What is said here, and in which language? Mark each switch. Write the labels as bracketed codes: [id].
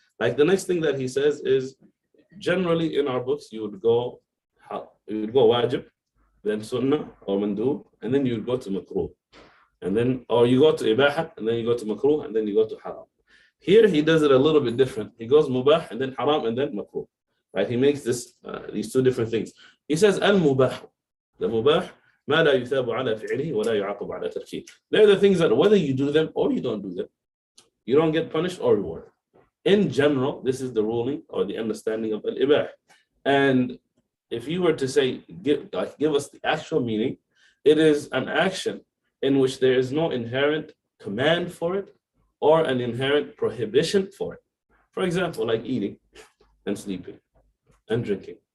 [en] Like the next thing that he says is, generally in our books, you would go wajib, then sunnah or mandub, and then you would go to makruh. And then, or you go to ibaha, and then you go to makruh, and then you go to haram. Here he does it a little bit different. He goes mubah, and then haram, and then makruh. Right? He makes these two different things. He says al-mubah. The mubah, [ar] ما لا يثاب على فعله ولا يعاقب على تركه. [en] They're the things that whether you do them or you don't do them, you don't get punished or rewarded. In general, this is the ruling or the understanding of al-ibah. And if you were to say, give us the actual meaning, it is an action in which there is no inherent command for it or an inherent prohibition for it. For example, like eating and sleeping and drinking.